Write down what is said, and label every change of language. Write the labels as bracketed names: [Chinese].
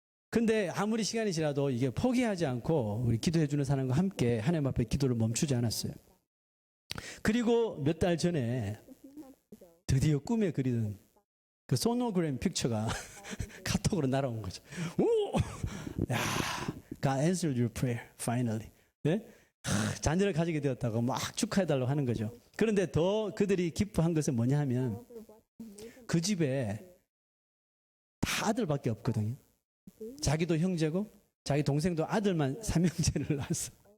[Korean] 근데 아무리 시간이 지나도 이게 포기하지 않고 우리 기도해 주는 사람과 함께 하나님 앞에 기도를 멈추지 않았어요. 그리고 몇 달 전에 드디어 꿈에 그리던 그 소노그램 픽처가 카톡으로 날아온 거죠. 오! [English] 야, God answered your prayer, finally. [Korean] 네? 자녀를 가지게 되었다고 막 축하해달라고 하는 거죠. 그런데 더 그들이 기뻐한 것은 뭐냐 하면 그 집에 다 아들밖에 없거든요. 자기도 형제고 자기 동생도 아들만 삼형제를 낳았어.